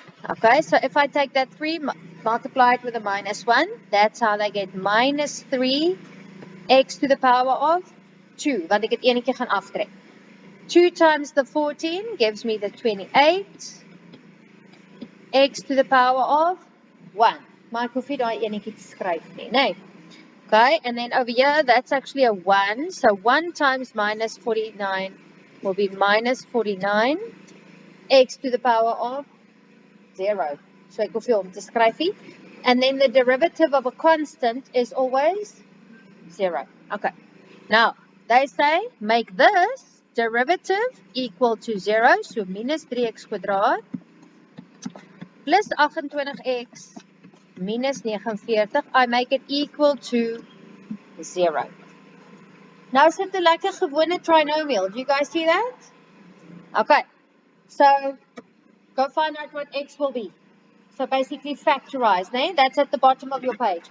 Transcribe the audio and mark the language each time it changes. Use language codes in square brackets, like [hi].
[en] Okay, so if I take that 3, multiply it with a minus 1, that's how they get minus 3 x to the power of 2, [af] want ek het enetjie gaan aftrek. [en] 2 times the 14 gives me the 28, x to the power of 1. [af] Maar ek hoef nie daai enetjie te skryf nie, nee. [en] Okay, and then over here, that's actually a 1, so 1 times minus 49 will be minus 49, x to the power of 0. [af] So ek hoef nie om te skryf nie. [en] And then the derivative of a constant is always 0. Okay. Now, they say make this derivative equal to 0. So minus 3x kwadraat plus 28x minus 49. I make it equal to 0. [af] Now is dit 'n lekker gewone trinomial. [en] Do you guys see that? Okay. So go find out what x will be. So basically factorize, né? That's at the bottom of your page.